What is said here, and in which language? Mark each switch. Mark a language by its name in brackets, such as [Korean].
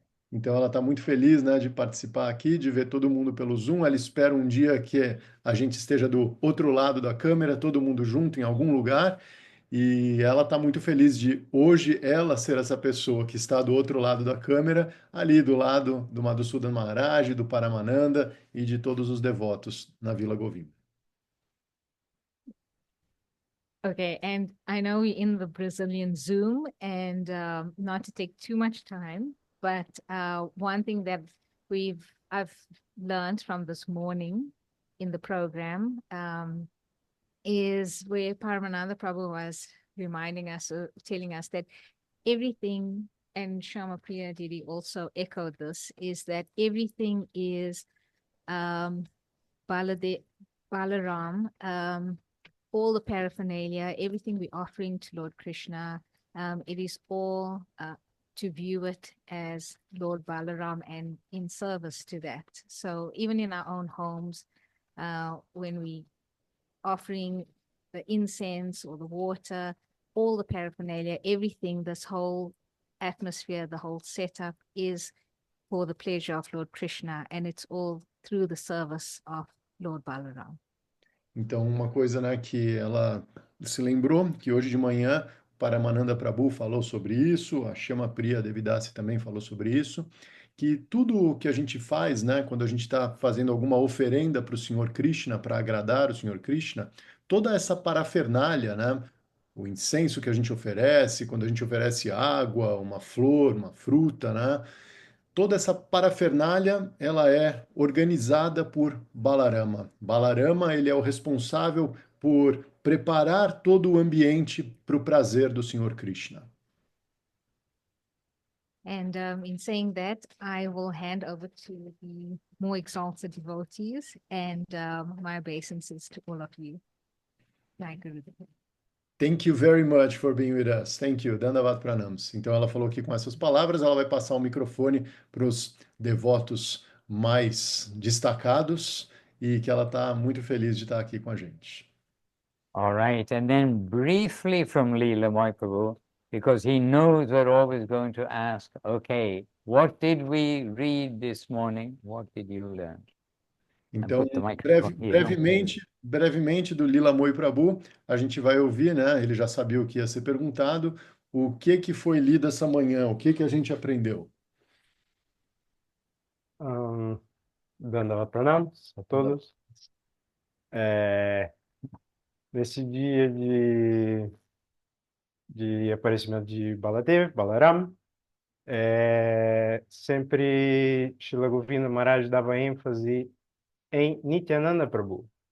[Portuguese] Então ela está muito feliz, né, de participar aqui, de ver todo mundo pelo Zoom. Ela espera um dia que a gente esteja do outro lado da câmera, todo mundo junto em algum lugar. E ela está muito feliz de hoje ela ser essa pessoa que está do outro lado da câmera, ali do lado do Madhusudan Maharaj, do Paramananda e de todos os devotos na Vila Govinda. [English] Okay, and I know we're in the Brazilian Zoom, and not to take too much time, but one thing that I've learned from this morning in the program is where Paramananda Prabhu was reminding us, telling us that everything, and Shama Priya Didi also echoed this, is that everything is Balaram, all the paraphernalia, everything we're offering to Lord Krishna, it is all to view it as Lord Balaram and in service to that. So even in our own homes, when we offering the incense or the water, all the paraphernalia, everything, this whole atmosphere, the whole setup is for the pleasure of Lord Krishna, and it's all through the service of Lord Balaram. [Portuguese] Então, uma coisa, né, que ela se lembrou, que hoje de manhã o Paramananda Prabhu falou sobre isso, a Shama Priya Devidasi também falou sobre isso, que tudo o que a gente faz, né, quando a gente está fazendo alguma oferenda para o Senhor Krishna, para agradar o Senhor Krishna, toda essa parafernália, né, o incenso que a gente oferece, quando a gente oferece água, uma flor, uma fruta, né, toda essa parafernália, ela é organizada por Balarama. Balarama, ele é o responsável por preparar todo o ambiente para o prazer do Senhor Krishna. [English] And in saying that, I will hand over to the more exalted devotees and my obeisances to all of you. Jai Gurudev. Thank you very much for being with us. Thank you. Dandavat Pranams. [Portuguese] Então, ela falou que com essas palavras, ela vai passar o microfone para os devotos mais destacados e que ela está muito feliz de estar aqui com a gente. [English] All right, and then briefly from Leela Mahaprabhu, because he knows we're always going to ask, okay, what did we read this morning? What did you learn? And [Portuguese] Então, [English] put the microphone here. [Portuguese] brevemente do Lila Moi Prabhu, a gente vai ouvir, né? Ele já sabia o que ia ser perguntado, o que foi lido essa manhã, o que a gente aprendeu. Dandavat Pranams a todos. Nesse dia de aparecimento de Balaram, sempre Srila Govinda Maharaj dava ênfase em Nityananda Prabhu.